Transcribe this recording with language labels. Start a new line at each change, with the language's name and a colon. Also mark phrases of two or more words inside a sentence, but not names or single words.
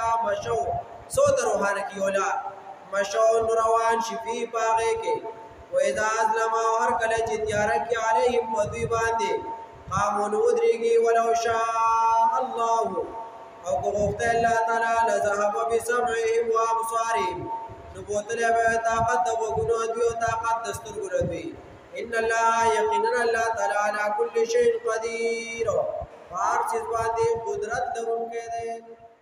Pashto: مشو څو ته روښانه کړي ولا مشو نو روان شي فی په هغې کې
Arabic: واذا اظلم
Pashto: هر کله چې تیاره کړي علیهم په دوی باندې قاموا نو ودرېږي
Arabic: ولو شاء الله
Pashto: او که غوښته الله تعالی
Arabic: لذهب بسمعهم وابصارهم
Pashto: نو بوتلی به طاقت د غوږونو دوی او طاقت د سترګو دوی
Arabic: ان الله
Pashto: یقینا الله تعالی
Arabic: علی کل شیء قدیر
Pashto: هر چیز باندې قدرت لرونکی دی